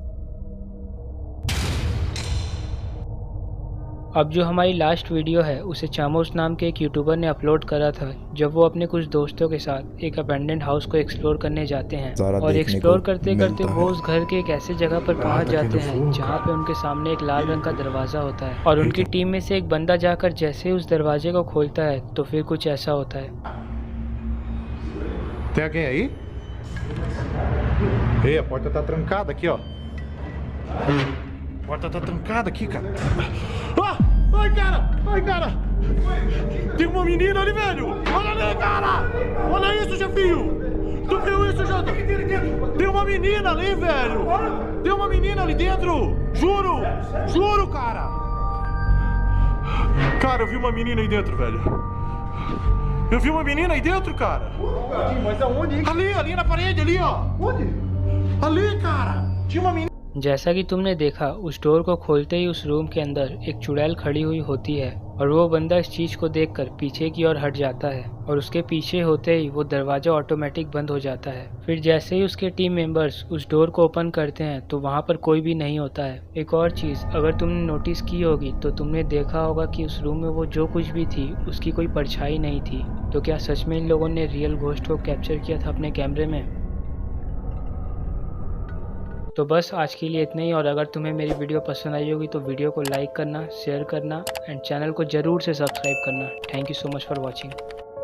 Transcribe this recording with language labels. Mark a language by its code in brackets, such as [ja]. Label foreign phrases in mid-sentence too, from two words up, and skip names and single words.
[hi] अब जो हमारी लास्ट वीडियो है उसे चामोस नाम के एक यूट्यूबर ने अपलोड करा था जब वो अपने कुछ दोस्तों के साथ एक [en] abandoned house [hi] को एक्सप्लोर करने जाते हैं और एक्सप्लोर करते करते वो उस घर के एक ऐसे जगह पर पहुंच जाते हैं जहां पे उनके सामने एक लाल रंग का दरवाज़ा होता है और उनकी टीम में से एक बंदा जाकर जैसे ही उस दरवाजे को खोलता है तो फिर कुछ ऐसा होता है। [pt] Tem alguém aí? Ei, a porta tá trancada aqui, ó. A porta tá trancada aqui, cara. Ah! Ai, cara! Ai, cara! Tem uma menina ali, velho! Olha ali, cara! Olha isso, chefinho! Tu viu isso, Jota? Tem uma menina ali, velho! Tem uma menina ali dentro! Juro! Juro, cara! Cara, eu vi uma menina aí dentro, velho. Eu vi uma menina aí dentro, cara. Mas aonde? Ali na parede, ali, ó. Onde? Ali, cara. Tinha uma menina. [hi] जैसा कि तुमने देखा उस डोर को खोलते ही उस रूम के अंदर एक चुड़ैल खड़ी हुई होती है और वो बंदा इस चीज़ को देखकर पीछे की ओर हट जाता है और उसके पीछे होते ही वो दरवाज़ा ऑटोमेटिक बंद हो जाता है। फिर जैसे ही उसके [en] team members [hi] उस डोर को ओपन करते हैं तो वहाँ पर कोई भी नहीं होता है। एक और चीज़ अगर तुमने नोटिस की होगी तो तुमने देखा होगा कि उस रूम में वो जो कुछ भी थी उसकी कोई परछाई नहीं थी। तो क्या सच में इन लोगों ने [en] real ghost [hi] को कैप्चर किया था अपने कैमरे में? तो बस आज के लिए इतना ही और अगर तुम्हें मेरी वीडियो पसंद आई होगी तो वीडियो को लाइक करना, शेयर करना [en] and channel [hi] को ज़रूर से सब्सक्राइब करना। [en] thank you so much for watching.